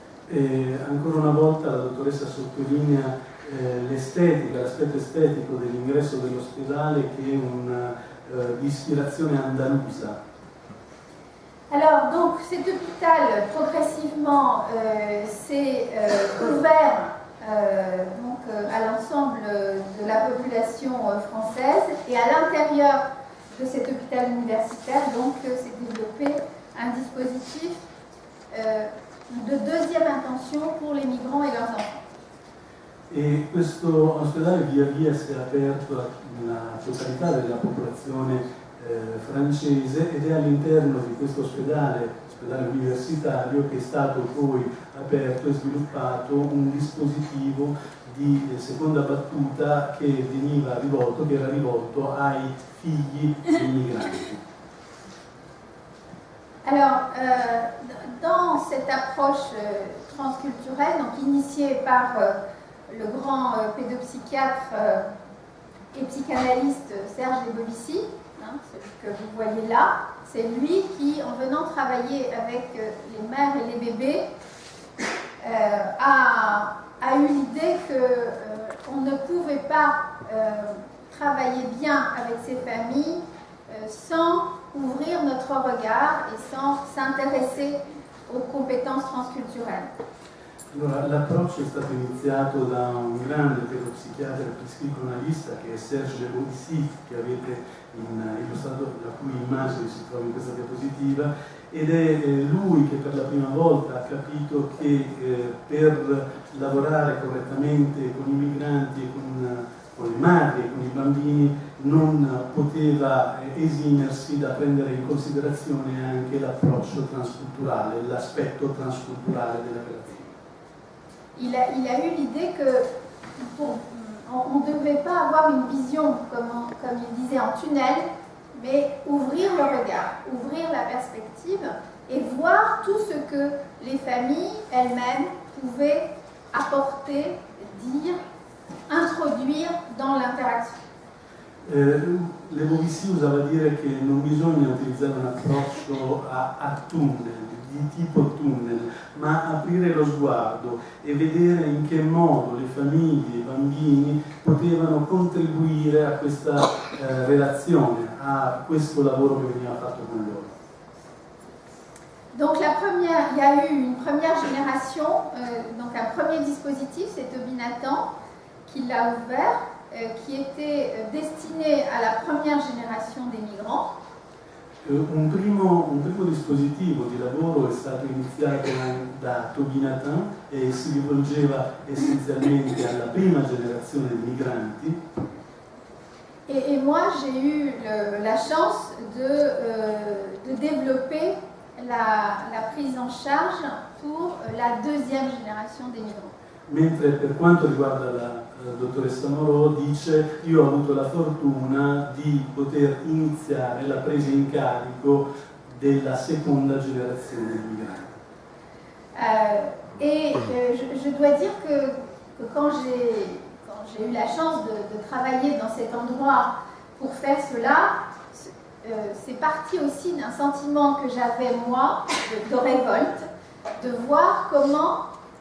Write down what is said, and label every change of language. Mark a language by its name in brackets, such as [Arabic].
[Italian] E ancora una volta la dottoressa sottolinea l'estetica, l'aspetto estetico dell'ingresso dell'ospedale, che è di ispirazione andalusa. [French] Alors, donc, cet hôpital, progressivement, s'est ouvert à l'ensemble de la population française, et à l'intérieur de cet hôpital universitaire, donc, s'est développé un dispositif de deuxième intention pour les migrants et leurs enfants. [Italian] E questo ospedale via via si è aperto alla totalità della popolazione francese, ed è all'interno di questo ospedale universitario, che è stato poi aperto e sviluppato un dispositivo di seconda battuta che era rivolto ai figli dei migranti. [French] Alors, dans cette approche transculturelle, donc initiée par le grand pédopsychiatre et psychanalyste Serge Lebovici, celui que vous voyez là, c'est lui qui, en venant travailler avec les mères et les bébés, a eu l'idée qu'on ne pouvait pas travailler bien avec ces familles sans ouvrir notre regard et sans s'intéresser aux compétences transculturelles. [Italian] Allora, l'approccio è stato iniziato da un grande pedopsichiatra e psicoanalista, che è Serge Lebovici, che avete illustrato, la cui immagine si trova in questa diapositiva, ed è lui che per la prima volta ha capito che per lavorare correttamente con i migranti e con le madri e con i bambini non poteva esimersi da prendere in considerazione anche l'approccio transculturale, l'aspetto transculturale della relazione. [French] Il a eu l'idée qu'on ne devait pas avoir une vision, comme il disait, en tunnel, mais ouvrir le regard, ouvrir la perspective et voir tout ce que les familles elles-mêmes pouvaient apporter, dire, introduire dans l'interaction. [Italian] Lebovici usava dire che non bisogna utilizzare un approccio a tunnel, di tipo tunnel, ma aprire lo sguardo e vedere in che modo le famiglie, i bambini potevano contribuire a questa relazione, a questo lavoro che veniva fatto con loro. [French] Donc il y a eu une première génération, donc un premier dispositif, c'est Toby Nathan qui l'a ouvert, qui était destiné à la première génération des migrants. [Italian] Un primo dispositivo di lavoro è stato iniziato da Toby Nathan e si rivolgeva essenzialmente alla prima generazione di migranti. [French] Et moi j'ai eu la chance de développer la prise en charge pour la deuxième génération des migrants. [Italian] Mentre per quanto riguarda la dottoressa Moreau, dice: io ho avuto la fortuna di poter iniziare la presa in carico della seconda generazione di migranti. [French] Je dois dire que quand j'ai eu la chance de travailler dans cet endroit pour faire cela, c'est parti aussi d'un sentiment que j'avais moi de révolte, de voir comment